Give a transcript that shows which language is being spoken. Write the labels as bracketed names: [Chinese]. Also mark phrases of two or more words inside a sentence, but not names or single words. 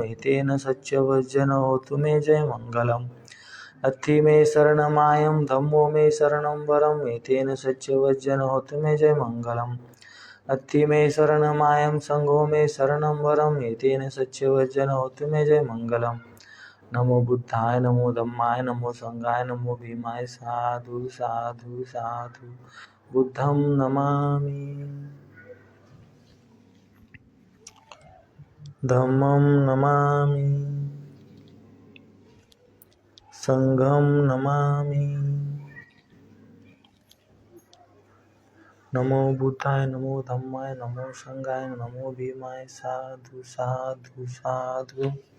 [Pali] एतेन सच्चवज्जन होतु मे जय मंगलम् नत्थि मे शरणमायं धम्मो मे शरणं वरम् एतेन सच्चवज्जन होतु मे जय मंगलम् नत्थि मे शरणमायं संघो मे शरणं वरम् एतेन सच्चवज्जन होतु मे जय मंगलम् नमो बुद्धाय नमो धम्माय नमो संघाय नमो भीमाय साधु साधु साधु बुद्धं नमामि धम्मं नमामि संघं नमामि नमो बुद्धाय नमो धम्माय नमो संघाय नमो भीमाय साधु साधु साधु.